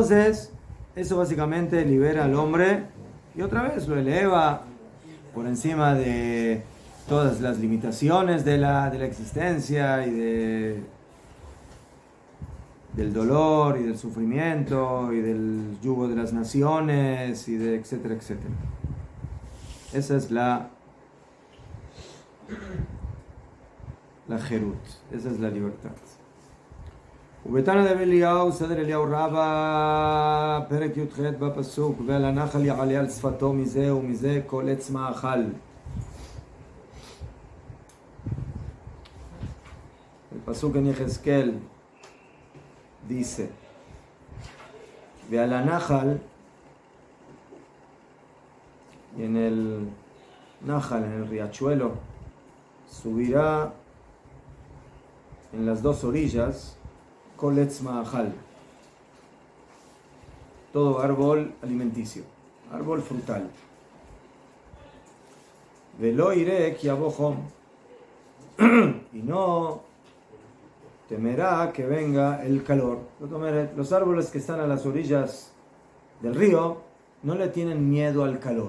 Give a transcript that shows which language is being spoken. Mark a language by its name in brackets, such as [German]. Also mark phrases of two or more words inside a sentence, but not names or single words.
[Spanish] Entonces, Eso básicamente libera al hombre y otra vez lo eleva por encima de todas las limitaciones de la existencia y del dolor y del sufrimiento y del yugo de las naciones y de etcétera, etcétera. Esa es la Jerut, esa es la libertad. [Hebrew] ובתנא דרבי אליהו, סדר אליהו רבא, פרק י"ח בפסוק, ועל הנחל יעלה על שפתו מזה ומזה כל עץ מאכל. [Spanish] El pasuk en Yehezkel dice, [Hebrew] ועל הנחל, [Spanish] y en el Nahal, en el riachuelo, subirá en las dos orillas [Hebrew] כל עץ מאכל, [Spanish] todo árbol alimenticio, árbol frutal. [Hebrew] ולא ירא כי יבא חם, [Spanish] y no temerá que venga el calor. Los árboles que están a las orillas del río no le tienen miedo al calor.